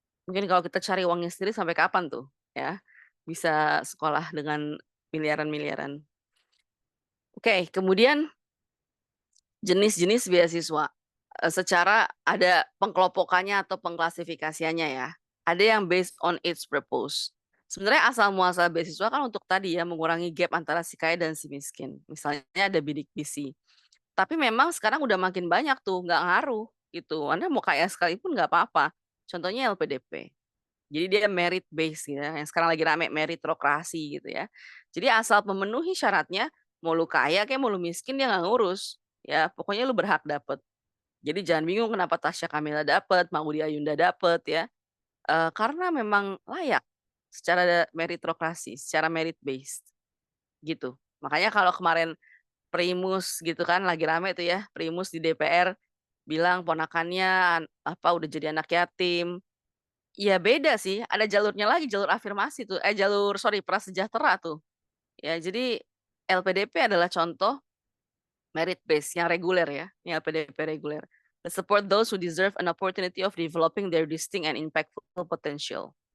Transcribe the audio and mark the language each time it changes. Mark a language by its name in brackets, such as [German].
[Indonesian] Mungkin kalau kita cari uangnya sendiri sampai kapan tuh, ya? Bisa sekolah dengan miliaran-miliaran. Oke, kemudian jenis-jenis beasiswa. Secara ada pengkelompokannya atau pengklasifikasiannya ya. Ada yang [English] based on its purpose. [Indonesian] Sebenarnya asal muasal beasiswa kan untuk tadi ya mengurangi gap antara si kaya dan si miskin. Misalnya ada bidik misi. Tapi memang sekarang udah makin banyak tuh, nggak ngaruh gitu. Anda mau kaya sekalipun nggak apa-apa. Contohnya LPDP. Jadi dia merit base gitu ya, yang sekarang lagi rame meritokrasi gitu ya. Jadi asal memenuhi syaratnya, mau lu kaya kayak mau lu miskin dia nggak ngurus. Ya, pokoknya lu berhak dapet. Jadi jangan bingung kenapa Tasya Kamila dapet, Maudy Ayunda dapet ya. Karena memang layak secara meritokrasi, secara merit based gitu. Makanya kalau kemarin Primus gitu kan lagi rame tuh ya, Primus di DPR bilang ponakannya udah jadi anak yatim. Ya beda sih, ada jalurnya lagi, jalur afirmasi tuh, prasejahtera tuh. Ya jadi LPDP adalah contoh merit base yang reguler ya, ini LPDP reguler. [English] To support those who deserve an opportunity of developing their distinct and impactful potential.